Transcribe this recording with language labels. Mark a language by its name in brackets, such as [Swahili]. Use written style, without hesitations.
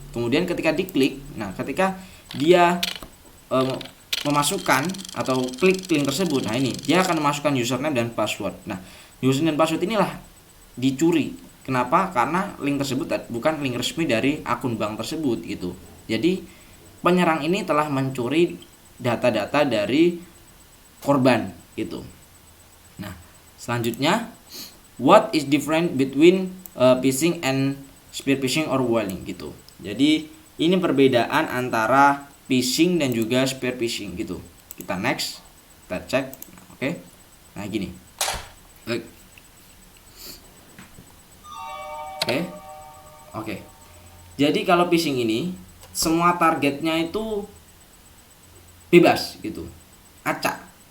[Indonesian] Kemudian ketika diklik, ketika dia memasukkan atau klik link tersebut, nah ini dia akan memasukkan username dan password. Nah, username dan password inilah dicuri. Kenapa? Karena link tersebut bukan link resmi dari akun bank tersebut gitu. Jadi penyerang ini telah mencuri data-data dari korban gitu. Nah, selanjutnya, [English] what is different between phishing and spear phishing or whaling gitu. [Indonesian] Jadi ini perbedaan antara phishing dan juga spear phishing gitu. Kita next, kita cek. Oke. Nah, gini. Oke. Jadi kalau phishing ini semua targetnya itu bebas gitu. Acak.